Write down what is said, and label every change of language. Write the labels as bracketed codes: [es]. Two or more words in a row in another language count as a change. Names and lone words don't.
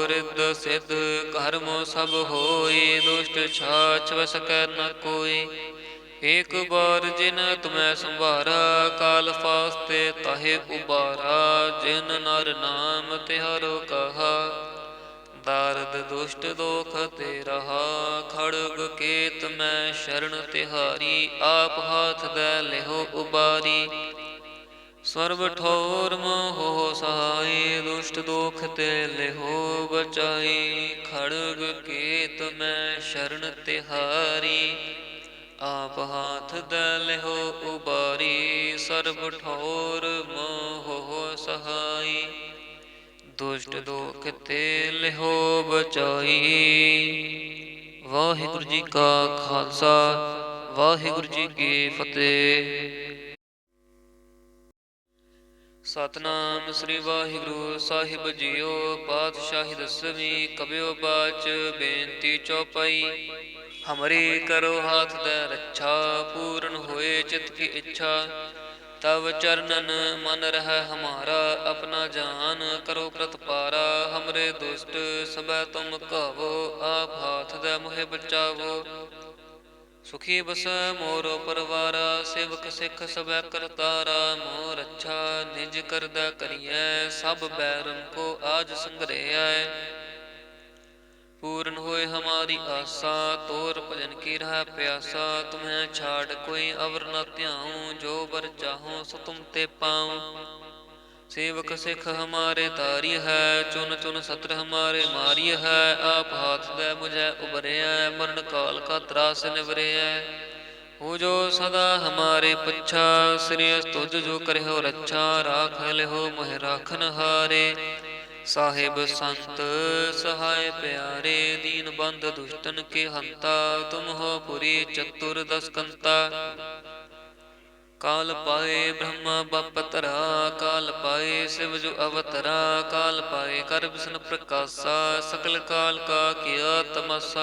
[bra] ਰਿੱਧ ਸਿੱਧ ਘਰ ਮੋ ਸਭ ਹੋਈ, ਦੁਸ਼ਟ ਛਾਛ ਵਸ ਕੈ ਨ ਕੋਈ। ਏਕ ਬਾਰ ਜਿਨ ਤੁਮੈ ਸੰਭਾਰਾ, ਕਾਲ ਫਾਸਤੇ ਤਾਹੇ ਉਬਾਰਾ। ਜਿਨ ਨਰ ਨਾਮ ਤਿਹਾਰੋ ਕਹਾ, तारद दुष्ट दोख ते रहा, खड़ग केत मैं शरण तिहारी, आप हाथ दे लेहो उबारी। सर्व ठोर मोह सहाय, दुष्ट दोख ते लेहो बचाई, खड़ग केत मैं शरण तिहारी, आप हाथ दे लेहो उबारी। सर्व ठोर मोह सहाय, दुष्ट दोख ते लिहो बचाई। वाहिगुरु जी का खालसा, वाहिगुरु जी की फतेह। सतनाम श्री वाहिगुरु साहिब जीओ। पातशाही दसवीं कबियो बाच बेनती चौपाई। हमरे करो हाथ दे रक्षा, पूर्ण होए चित की इच्छा। तव चरणन मन रह हमारा, अपना जान करो प्रतपारा। हमरे दुष्ट सबै तुम कावो, आप हाथ दे मोहे बचावो। सुखी बसै मोरो परवारा, सेवक सिख सबै करतारा। मोर अच्छा निज करदा करियै, सब बैरन को आज संग्रहै। पूर्ण होए हमारी आसा, तोर भजन की रह प्यासा। तुम्हें छाड़ कोई अवर न त्याऊं, जो बर चाहूं सो तुम ते पाऊं। सेवक सिख हमारे तारी है, चुन चुन सत्र हमारे मारी है। आप हाथ दे मुझे उबरिया, मरण काल का त्रास निवरिया। हो जो सदा हमारे पच्छा, श्री तुझ जो करहो रक्षा। राख लिहो मोह राखन हारे, साहिब संत सहाय प्यारे। दीन बंध दुष्टन के हंता, तुम हो पुरी चतुर्दश कंता। काल पाए ब्रह्मा बपतरा, काल पाए शिव जो अवतरा। काल पाए कर विष्णु प्रकाशा, सकल काल का किया तमाशा।